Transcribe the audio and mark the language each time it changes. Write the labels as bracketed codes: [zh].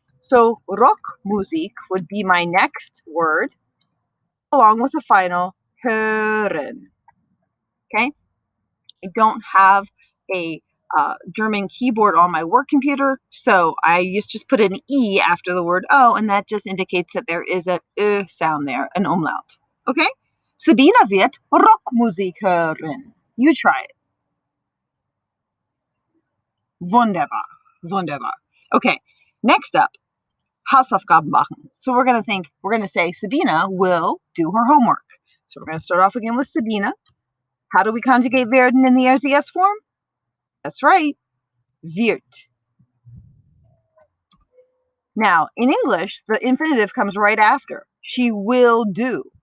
[en] So Rockmusik would be my next word, along with the final hören. Okay? I don't have a German keyboard on my work computer, so I just put an E after the word O, and that just indicates that there is a sound there, an umlaut. Okay? [de] Sabina wird Rockmusik hören. [en] You try it. [de] Wunderbar. Wunderbar. [en] Okay, next up, [de] Hausaufgaben machen. [en] So we're going to say Sabina will do her homework. So we're going to start off again with Sabina. How do we conjugate werden in the RCS form? That's right, wird. Now, in English, the infinitive comes right after. She will do.